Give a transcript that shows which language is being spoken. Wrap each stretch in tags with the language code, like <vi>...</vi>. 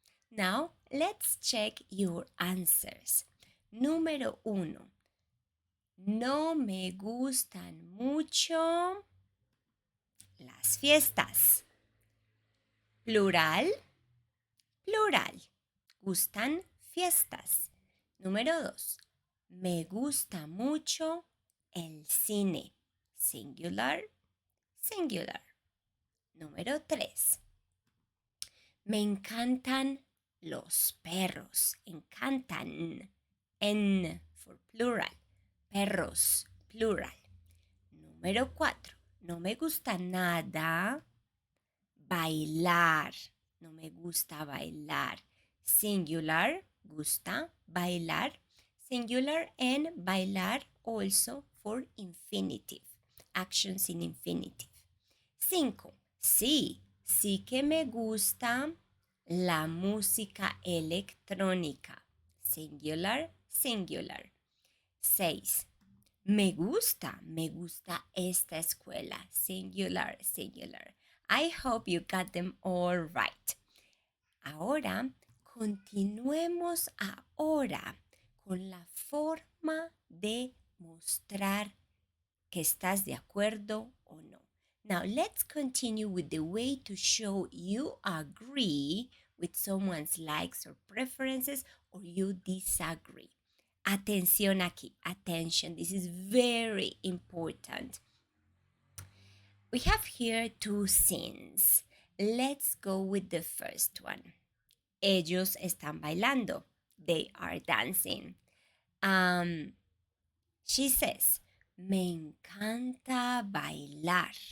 <en>Now, let's check your answers.</en> <es>Número 1. No me gustan mucho las fiestas. Plural, plural. Gustan fiestas. Número 2. Me gusta mucho el cine. Singular, singular. Número 3. Me encantan los perros. Encantan.</es> <en>En for plural. Perros, plural.</en> <es>Número 4. No me gusta nada bailar. No me gusta bailar. Singular, gusta, bailar.</es> <en>Singular and bailar also for infinitive. Actions in infinitive. 5.</en> <es>Sí, sí que me gusta la música electrónica. Singular, singular. 6. Me gusta esta escuela. Singular, singular.</es> <en>I hope you got them all right.</en> <es>Ahora, continuemos ahora con la forma de mostrar que estás de acuerdo o no.</es> <en>Now, let's continue with the way to show you agree with someone's likes or preferences or you disagree.</en> <es>Atención aquí, attention.</es> <en>This is very important. We have here two scenes. let's go with the first one.</en> <es>Ellos están bailando.</es> <en>They are dancing.</en> <es>Um,</es> <en>she says,</en> <es>me encanta bailar.</es>